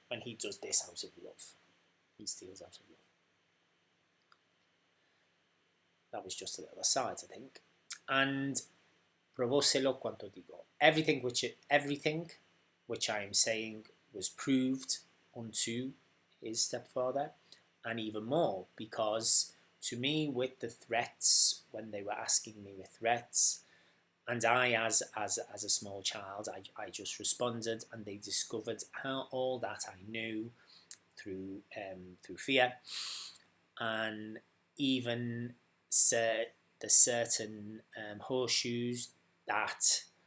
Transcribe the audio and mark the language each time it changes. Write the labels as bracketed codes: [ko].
[en] When he does this out of love, he steals out of love. That was just a little aside, I think. [es] And probóselo cuanto digo. [en] Everything which I am saying was proved unto his stepfather, and even more, because to me, with the threats, when they were asking me with threats, and I, as a small child, I just responded, and they discovered how all that I knew through fear, and even the certain horseshoes that